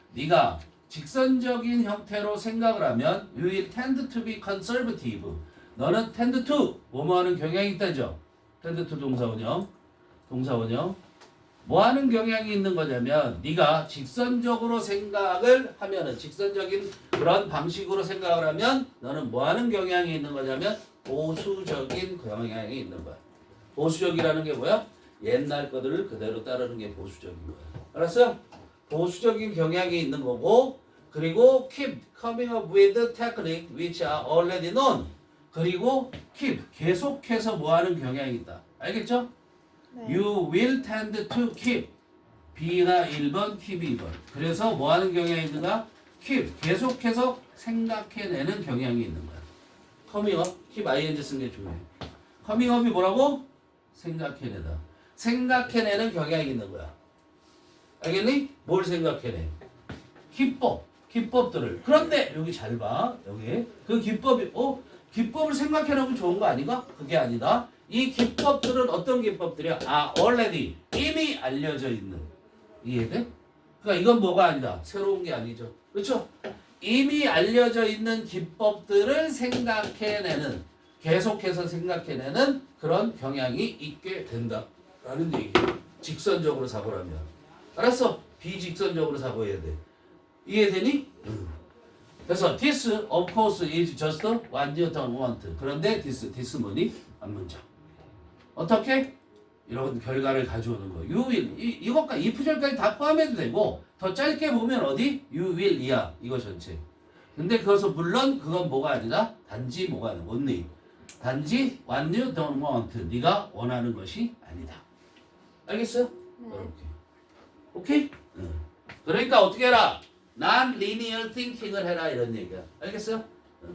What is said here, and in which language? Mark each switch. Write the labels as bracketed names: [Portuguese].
[Korean] 네가 직선적인 형태로 생각을 하면 [English] you will tend to be conservative. [Korean] 너는 [English] tend to [Korean] 뭐뭐하는 경향이 있다죠. [English] tend to [Korean] 동사원형. 뭐하는 경향이 있는 거냐면 네가 직선적으로 생각을 하면은 직선적인 그런 방식으로 생각을 하면 너는 뭐하는 경향이 있는 거냐면 보수적인 경향이 있는 거야. 보수적이라는 게 뭐야? 옛날 것들을 그대로 따르는 게 보수적인 거야. 알았어요? 보수적인 경향이 있는 거고 그리고 [English] keep coming up with technique which are already known. [Korean] 그리고 [English] keep [Korean] 계속해서 뭐하는 경향이 있다. 알겠죠? 네. [English] You will tend to keep [Korean] B가 1번, 킵이 2번. 그래서 뭐 하는 경향이 있는가? 킵. 계속해서 생각해내는 경향이 있는 거야. 커밍업, 킵 ing 쓰는 게 중요해. 커밍업이 뭐라고? 생각해내다. 생각해내는 경향이 있는 거야. 알겠니? 뭘 생각해내? 기법들을. 그런데 여기 잘 봐. 여기 그 기법이 기법을 생각해놓으면 좋은 거 아닌가? 그게 아니다. 이 기법들은 어떤 기법들이야? [English] already [Korean] 이미 알려져 있는. 이해돼? 그러니까 이건 뭐가 아니다. 새로운 게 아니죠. 그렇죠? 이미 알려져 있는 기법들을 생각해내는, 계속해서 생각해내는 그런 경향이 있게 된다라는 얘기. 직선적으로 사고라면. 알았어? 비직선적으로 사고해야 돼. 이해되니? 그래서 [English] this of course is just what you don't want. [Korean] 그런데 [English] this [Korean] 뭐니? 앞문장. 어떻게? 이런 결과를 가져오는 거. [English] You will. [Korean] 이것과 if절까지 다 포함해도 되고 더 짧게 보면 어디? [English] You will [Korean] 이야. 이거 전체. 근데 그것은 물론 그건 뭐가 아니라 단지 뭐가 아니라 [English] only. [Korean] 단지 [English] what you don't want. [Korean] 네가 원하는 것이 아니다. 알겠어요? 네. 이렇게. 오케이? 응. 그러니까 어떻게 해라? [English] non-linear thinking [Korean] 을 해라 이런 얘기야. 알겠어요? 응.